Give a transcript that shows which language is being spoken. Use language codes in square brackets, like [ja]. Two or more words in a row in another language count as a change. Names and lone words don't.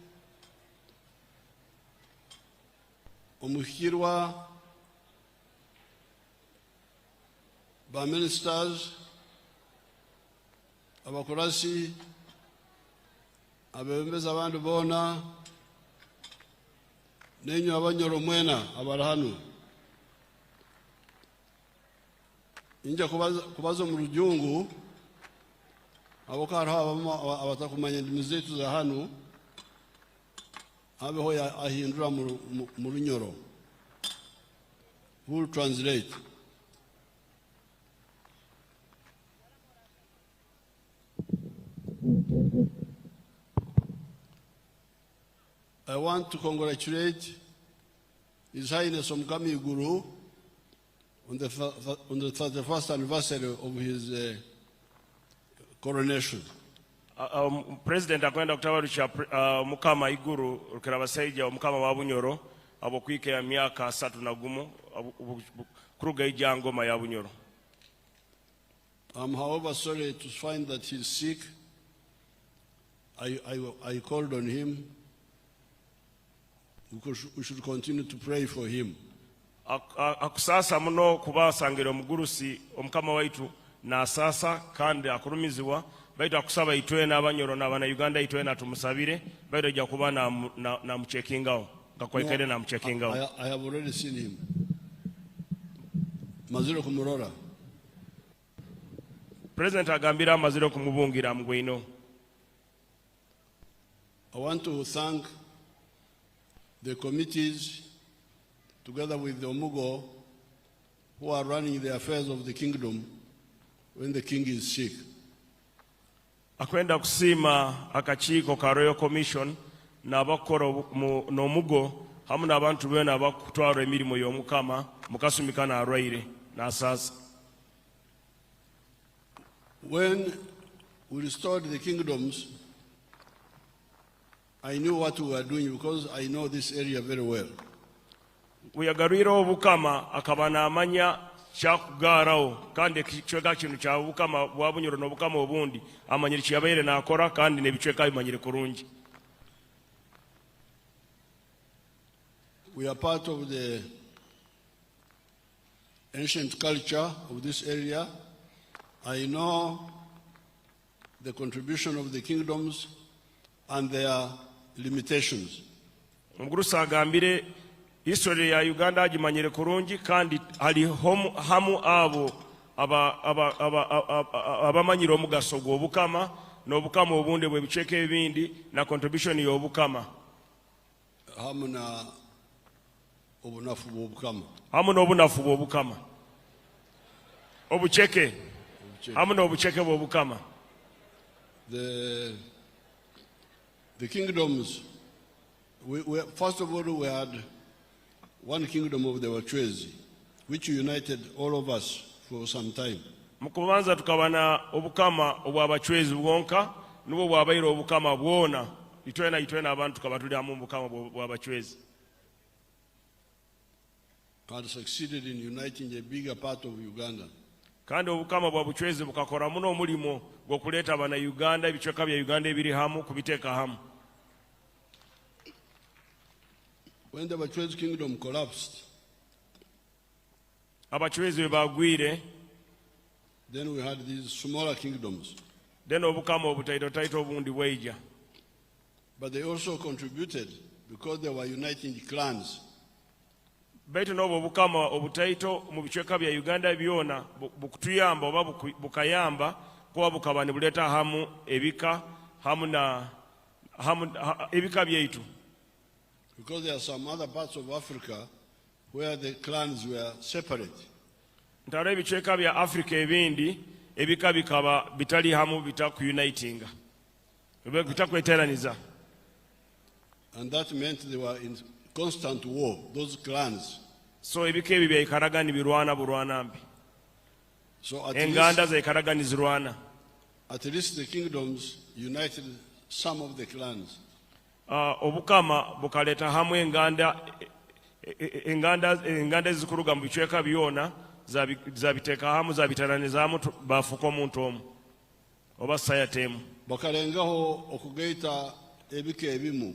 [nyo] Omuhirwa ba ministers abakurasi abembeza abantu bona nenyo Abanyoro mwena abarahanu inja kubazo mu rujungu abokara abatakumanya ndimi zetu za hanu abeho ahindura mu Runyoro [en] who will translate I want to congratulate His Highness Omukama Iguru on the 31st anniversary of his coronation. [nyo] President akwenda kutabarusha Omukama Iguru rukira abasaija Omukama wa Bunyoro abo kwike ya myaka 31 kuruga ijangoma ya Bunyoro. [en] I'm however sorry to find that he's sick. I called on him because we should continue to pray for him. [nyo] Akusasa muno kubasangira omugurusi Omukama waitu na sasa kandi akurumizibwa baitu akusaba itwe n'abanyoro n'abana Uganda itwe na tumusabire baitu ajja kuba na mchekingao ngakwekere na mchekingao. [en] I have already seen him. [nyo] Maziro kumurora. President agambira maziro kumubungira mgwino. [en] I want to thank the committees together with the Omugo who are running the affairs of the kingdom when the king is sick. [nyo] Akwenda kusima akakiiko ka Royal Commission n'abakora n'Omugo hamu n'abantu bena bakutwara emirimu y'Omukama mukasumika na arwaire na sasa. [en] When we restored the kingdoms, I knew what we were doing because I know this area very well. [nyo] Uyagarwira Obukama akabana amanya kyakugarawo kandi kichweka kintu kya Obukama bwa Bunyoro n'Obukama obundi amanyiri kyabaire nakora kandi nebichweka bimanyire kurungi. [en] We are part of the ancient culture of this area. I know the contribution of the kingdoms and their limitations. [nyo] Omugurusa agambire history ya Uganda agimanyire kurungi kandi ali hamu abo abamanyire omugaso gw'Obukama n'Obukama obundi bwe bicheke ebindi na contribution y'Obukama. Hamu na obunafu bw'Obukama. Hamu n'obunafu bw'Obukama. Obucheke. Hamu n'obucheke bw'Obukama. [en] The kingdoms, first of all, we had one kingdom of the Wachwezi, which united all of us for some time. [nyo] Mukubanza tukabana Obukama obw'Abachwezi bwonka nubwo bwabaire Obukama bwona itwena abantu kabatuli amu Obukama bw'Abachwezi. [en] Had succeeded in uniting a bigger part of Uganda. [nyo] Kandi Obukama bwa Buchwezi bukakora muno omulimo gwokuleta abana Uganda ebichweka bya Uganda ebiri hamu kubiteeka hamu. [en] When the Wachwezi kingdom collapsed, [nyo] Abachwezi bagwire, [en] then we had these smaller kingdoms. [nyo] Then Obukama obutaito obundi bweija. [en] But they also contributed because they were uniting clans. [nyo] Baitu n'obwo Obukama obutaito mu bichweka bya Uganda byona bukutuyamba oba bukayamba kuba bukaba ne buleta hamu ebika hamu ebika byaitu. [en] Because there are some other parts of Africa where the clans were separate. [nyo] Ntara ebichweka bya Africa ebindi ebika bikaba bitali hamu bitakunitinga. Bitakweteraniza. [en] And that meant they were in constant war, those clans. [nyo] So ebika ebi byakaragani birwana burwanambi. So Enganda zekaragani zirwana. [en] At least the kingdoms united some of the clans. [nyo] Obukama bukaleta hamu enganda ezikuruga mu bichweka byona zabiteka hamu zabitaranizamu bafuka omuntu omu oba sayatemu. Bakalengaho okugaita ebika ebimu.